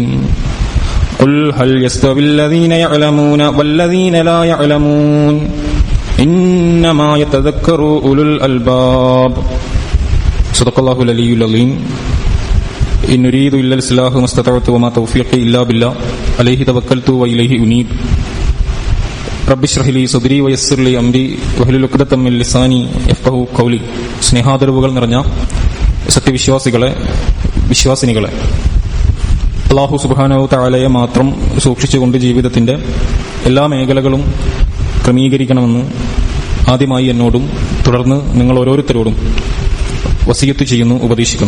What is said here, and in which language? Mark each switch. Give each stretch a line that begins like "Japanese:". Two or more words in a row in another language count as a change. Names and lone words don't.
Arabic: قل هل يستوي الذين يعلمون والذين لا يعلمون إنما يتذكر أولو الألباب. صدق الله العلي العظيم. إن أريد إلا الإصلاح ما استطعت وما توفيقي إلا بالله عليه توكلت وإليه أنيب. رب اشرح لي صدري ويسر لي أمري واحلل عقدة من لساني يفقهوا قولي.
Malayalam: സ്നേഹാദരവുകൾ നിറഞ്ഞ വിശ്വാസിനികളെ,
Arabic: الله سبحانه تعالى
Malayalam: മാത്രം സൂക്ഷിച്ചുകൊണ്ട് ജീവിതത്തിന്റെ എല്ലാ മേഖലകളും ക്രമീകരിക്കണമെന്ന് ആദ്യമായി എന്നോടും തുടർന്ന് നിങ്ങൾ ഓരോരുത്തരോടും വസിയത്ത് ചെയ്യുന്നു, ഉപദേശിക്കുന്നു.